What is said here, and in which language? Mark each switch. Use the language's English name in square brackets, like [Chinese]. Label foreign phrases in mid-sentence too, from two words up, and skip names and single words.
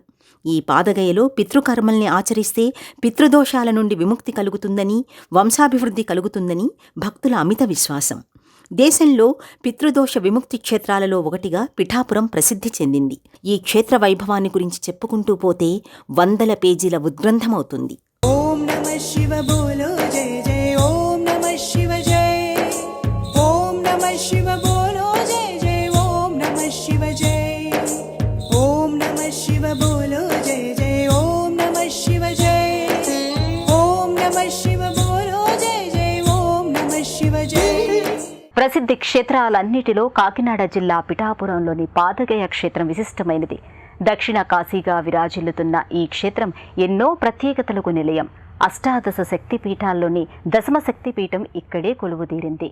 [Telugu] ఈ పాదగయలో పితృకర్మల్ని ఆచరిస్తే పితృదోషాల నుండి విముక్తి కలుగుతుందని, వంశాభివృద్ధి కలుగుతుందని భక్తుల అమిత విశ్వాసం. దేశంలో పితృదోష విముక్తి క్షేత్రాలలో ఒకటిగా పిఠాపురం ప్రసిద్ధి చెందింది. ఈ క్షేత్ర వైభవాన్ని గురించి చెప్పుకుంటూ పోతే 100 పేజీల ఉద్గ్రంథమవుతుంది. [Hindi] नमः शिव बोलो जय जय ओम नमः शिव जय ओम नमः शिव बोलो जय जय ओम नमः शिव जय ओम नमः शिव बोलो जय जय ओम नमः शिव जय ओम नमः शिव बोलो जय जय ओम नमः शिव जय। [Telugu] ప్రసిద్ధి క్షేత్రాలన్నిటిలో కాకినాడ జిల్లా పిఠాపురంలోని పాదగయ క్షేత్రం విశిష్టమైనది. దక్షిణ కాశీగా విరాజిల్లుతున్న ఈ క్షేత్రం ఎన్నో ప్రత్యేకతలకు నిలయం. అష్టాదశ శక్తిపీఠాల్లోని దశమ శక్తిపీఠం ఇక్కడే కొలువుదీరింది.